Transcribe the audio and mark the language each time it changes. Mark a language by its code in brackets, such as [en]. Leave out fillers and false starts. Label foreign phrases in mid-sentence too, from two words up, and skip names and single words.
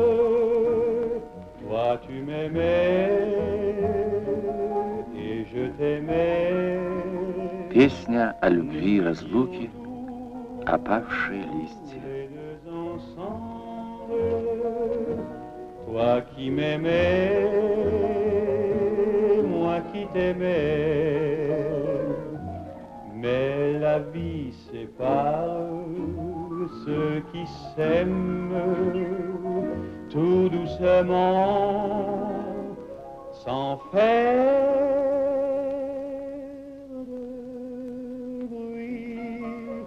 [fr] Toi tu m'aimais et je t'aimais. [ru] Песня о любви и разлуке, опавшие листья. [fr] Toi qui m'aimais, moi qui t'aimais. Mais la vie sépare ceux qui s'aiment tout doucement, sans faire de bruit.